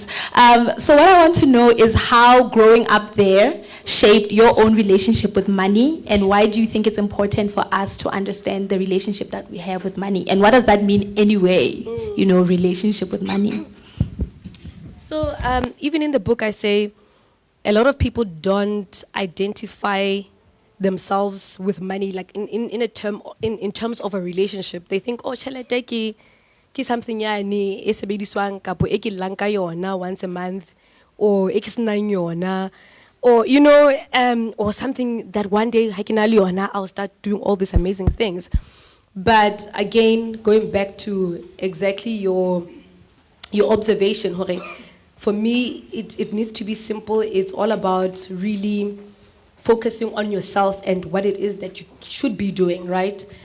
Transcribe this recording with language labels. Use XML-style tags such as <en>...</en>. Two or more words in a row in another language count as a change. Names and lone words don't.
<en>So what I want to know is how growing up there shaped your own relationship with money, and why do you think it's important for us to understand the relationship that we have with money, and what does that mean anyway? Relationship with money. So even in the book, I say a lot of people don't identify themselves with money, like in terms of a relationship. They think,</en> <st>oh, tjhelete ke something yani e sebediswang kapo e ke llang ka yona</st> <en>once a month,</en> <st>or e ke senang yona,</st> <en>or or something that one day</en> <st>ha ke na le yona,</st> <en>I'll start doing all these amazing things. But again, going back to exactly your observation, Hore, for me, it needs to be simple. It's all about really focusing on yourself and what it is that you should be doing, right?</en>